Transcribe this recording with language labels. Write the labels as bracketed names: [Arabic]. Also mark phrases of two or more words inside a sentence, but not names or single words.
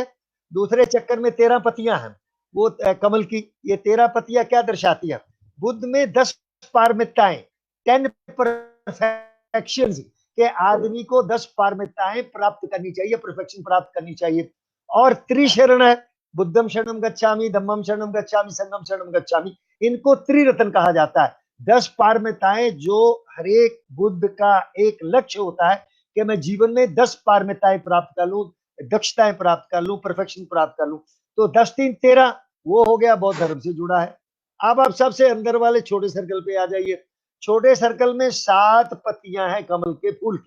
[Hindi] दूसरे चक्कर में 13 पत्तियां हैं, वो कमल की। ये 13 पत्तियां क्या दर्शाती है? बुद्ध में 10 पारमिताएं, 10 परफेक्शन, कि आदमी को 10 पारमिताएं प्राप्त करनी चाहिए, परफेक्शन प्राप्त करनी चाहिए। और त्रिशरण है, [Pali] बुद्धम शरणम गच्छामि, धम्मम शरणम गच्छामि, संघम शरणम गच्छामि। [Hindi] इनको त्रिरत्न कहा जाता है। 10 पारमिताएं जो हरेक बुद्ध का एक लक्ष्य होता है कि मैं जीवन में 10 पारमिताएं प्राप्त कर लूं, दक्षताएं प्राप्त कर लूं, परफेक्शन प्राप्त कर लूं। तो 10 3 13 वो हो गया, बौद्ध धर्म से जुड़ा है। अब आप सबसे अंदर वाले छोटे सर्कल पे आ जाइए। छोटे सर्कल में 7 पत्तियां हैं कमल के फूल की।